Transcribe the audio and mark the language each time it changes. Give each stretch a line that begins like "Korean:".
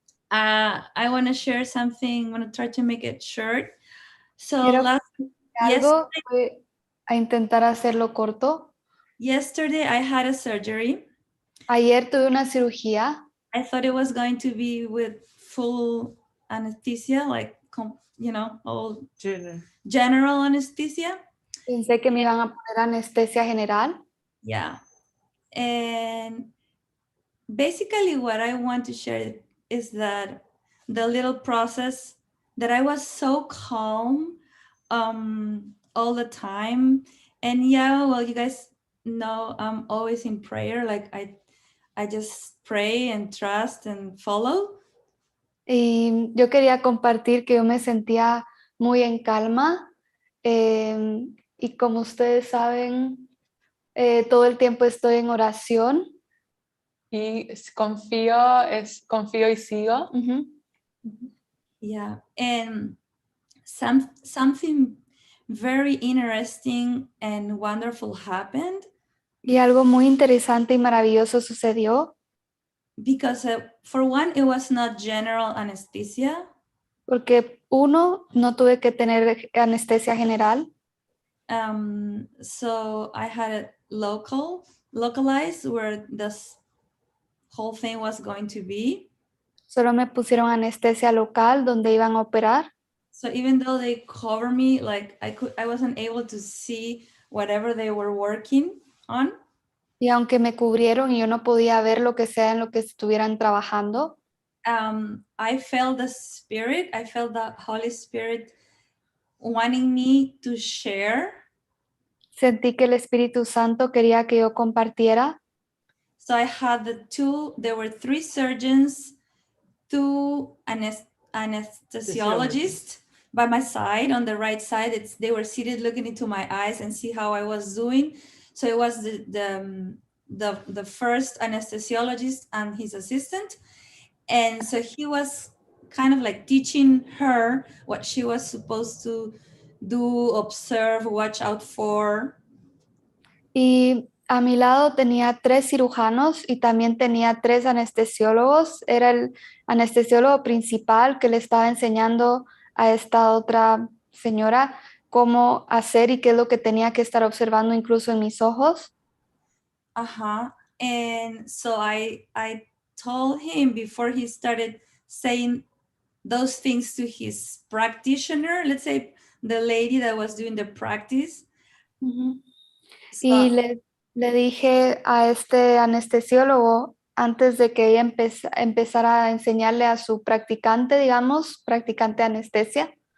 English: I want to share something. I want to try to make it short. So
Spanish: Quiero algo, voy a intentar hacerlo corto.
English: yesterday I had a surgery.
Spanish: Ayer tuve una cirugía.
English: I thought it was going to be with full anesthesia, like, all general anesthesia.
Spanish: Pensé que me iban a poner anestesia general.
English: Yeah. And basically what I want to share is that the little process that I was so calm all the time. And yeah, well, you guys know I'm always in prayer. Like I just pray and trust and follow.
Spanish: Y yo quería compartir que yo me sentía muy en calma y como ustedes saben, todo el tiempo estoy en oración. Y confío y sigo.
English: Yeah, and something very interesting and wonderful happened.
Spanish: Y algo muy interesante y maravilloso sucedió.
English: Because for one, it was not general anesthesia.
Spanish: Porque uno, no tuve que tener anestesia general.
English: So I had it localized where this whole thing was going to be.
Spanish: Solo me pusieron anestesia local donde iban a operar.
English: So even though they cover me, like I wasn't able to see whatever they were working on.
Spanish: Y aunque me cubrieron y yo no podía ver lo que sea en lo que estuvieran trabajando.
English: I felt the Spirit. I felt the Holy Spirit wanting me to share.
Spanish: Sentí que el Espíritu Santo quería que yo compartiera.
English: So I had there were 3 surgeons, 2 anesthesiologists by my side. On the right side, they were seated looking into my eyes and see how I was doing. So it was the first anesthesiologist and his assistant. And so he was kind of like teaching her what she was supposed to do, observe, watch out for.
Spanish: Y a mi lado tenía 3 cirujanos y también tenía 3 anestesiólogos. Era el anestesiólogo principal que le estaba enseñando a esta otra señora cómo hacer y qué es lo que tenía que estar observando incluso en mis ojos.
English: And so I told him before he started saying those things to his practitioner, let's say the lady that was doing the practice. So,
Spanish: y le dije a este anestesiólogo antes de que ella empezara a enseñarle a su practicante, digamos, practicante de anestesia.